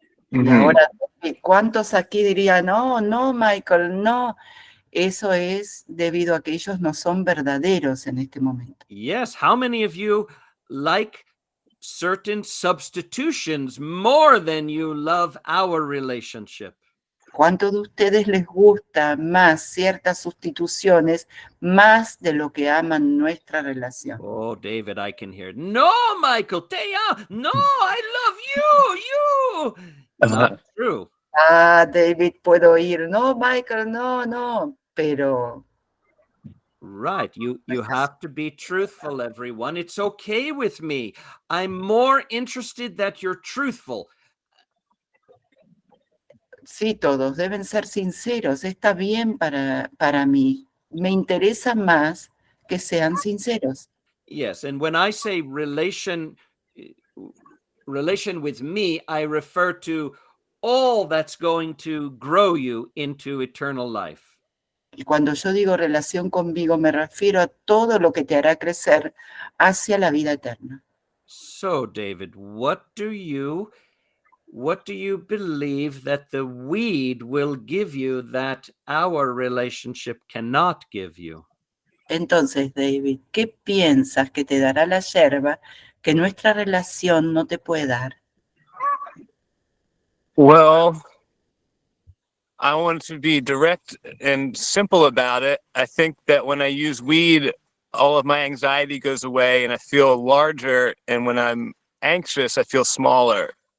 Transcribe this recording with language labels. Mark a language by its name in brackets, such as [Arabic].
[Spanish] Y ahora, ¿cuántos aquí dirían, no, no, Michael, no? Eso es debido a que ellos no son verdaderos en este momento. [English] Yes, how many of you like certain substitutions more than you love our relationship? [Spanish] ¿Cuántos de ustedes les gusta más ciertas sustituciones más de lo que aman nuestra relación? [English] Oh, David, I can hear. No, Michael, no, I love you. Not true. [Spanish] Ah, David, puedo oír, no, Michael, no, no, pero... [English] Right, you have to be truthful, everyone. It's okay with me. I'm more interested that you're truthful. [Spanish] Sí, todos deben ser sinceros. Está bien para mí. Me interesa más que sean sinceros. [English] Yes, and when I say relation with me, I refer to all that's going to grow you into eternal life. [Spanish] Y cuando yo digo relación conmigo, me refiero a todo lo que te hará crecer hacia la vida eterna. [English] So, David, what do you believe that the weed will give you that our relationship cannot give you? [Spanish] Entonces, David, ¿qué piensas que te dará la yerba que nuestra relación no te puede dar? [English] Well, I want to be direct and simple about it. I think that when I use weed, all of my anxiety goes away and I feel larger. And when I'm anxious, I feel smaller.